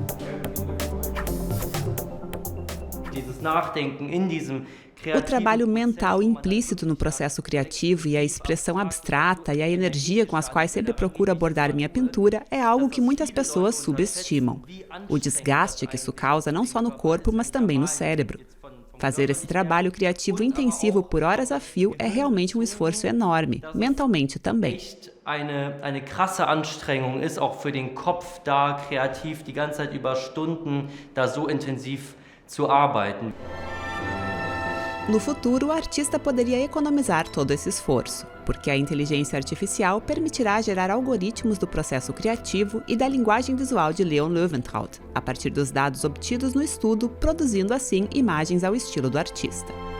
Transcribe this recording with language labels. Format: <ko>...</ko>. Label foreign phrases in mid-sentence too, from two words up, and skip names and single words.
<pt>O trabalho mental implícito no processo criativo e a expressão abstrata e a energia com as quais sempre procuro abordar minha pintura é algo que muitas pessoas subestimam. O desgaste que isso causa não só no corpo, mas também no cérebro. Fazer esse trabalho criativo intensivo por horas a fio é realmente um esforço enorme, mentalmente também.</pt> <de>Eine krasse Anstrengung ist auch für den Kopf da, kreativ die ganze Zeit über Stunden da so intensiv zu arbeiten.</de> <pt>No futuro, o artista poderia economizar todo esse esforço, porque a inteligência artificial permitirá gerar algoritmos do processo criativo e da linguagem visual de Leon Löwentraut, a partir dos dados obtidos no estudo, produzindo assim imagens ao estilo do artista.</pt>